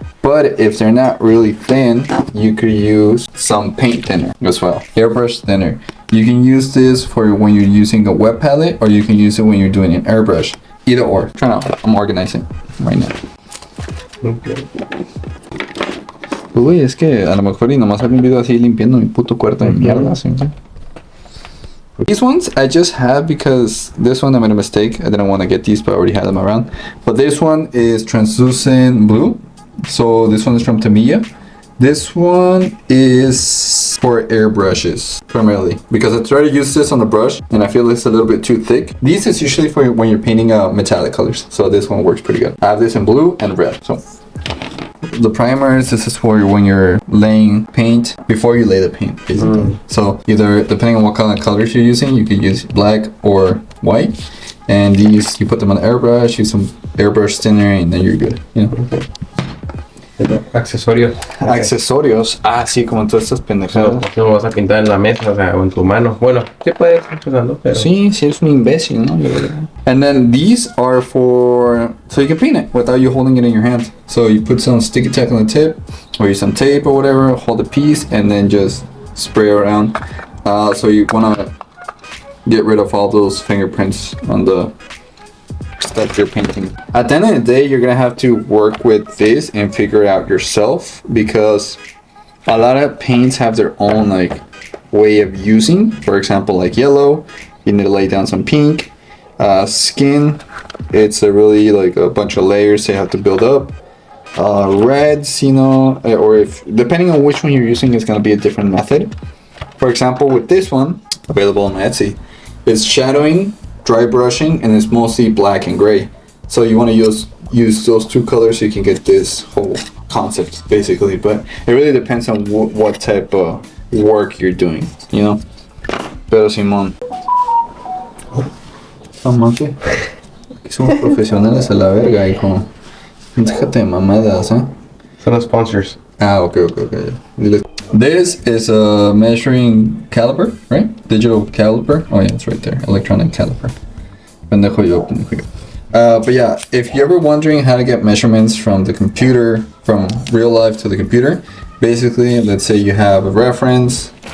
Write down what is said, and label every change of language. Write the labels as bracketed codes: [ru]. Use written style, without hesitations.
[en] But if they're not really thin, you could use some paint thinner as well. Airbrush thinner. You can use this for when you're using a wet palette, or you can use it when you're doing an airbrush. Either or. Try out. I'm organizing right now. [es] Uy, es que a lo mejor y nomás hago un video así limpiando mi puto cuarto de mierda. ¿Sí? [en] These ones I just have because this one I made a mistake. I didn't want to get these, but I already had them around. But this one is translucent blue. So this one is from Tamiya. This one is for airbrushes primarily because I try to use this on the brush and I feel it's a little bit too thick. These is usually for when you're painting metallic colors. So this one works pretty good. I have this in blue and red. So the primers, this is for when you're laying paint before you lay the paint, basically. So either depending on what kind of colors you're using, you could use black or white. And these, you put them on the airbrush, use some airbrush thinner, and then you're good. [es] Accesorios. Accesorios. Ah, sí, como en todas estas pendejadas. No lo vas a pintar en la mesa, o sea, o en tu mano. Bueno, sí puedes estar usando, pero... Sí, sí eres un imbécil, ¿no? [en] And then these are for... So you can paint it without you holding it in your hand. So you put some sticky tack on the tip, or use some tape or whatever, hold the piece, and then just spray around. So you wanna get rid of all those fingerprints on the stuff you're painting. At the end of the day, you're gonna have to work with this and figure it out yourself, because a lot of paints have their own like way of using. For example, like yellow, you need to lay down some pink. Skin, it's a really like a bunch of layers they have to build up. Reds, you know, or if depending on which one you're using, it's gonna be a different method. For example, with this one, available on Etsy, it's shadowing, dry brushing, and it's mostly black and gray. So you want to use those two colors so you can get this whole concept basically. But it really depends on what type of work you're doing, you know. [es] Pero Simón, que somos profesionales a la verga, hijo. Déjate de mamadas, ¿eh? Son los sponsors. [en] Okay. This is a measuring caliper, right? Digital caliper. Oh yeah, it's right there. Electronic caliper. [es] Pendejo yo. [en] But yeah, if you're ever wondering how to get measurements from the computer, from real life to the computer, basically, let's say you have a reference.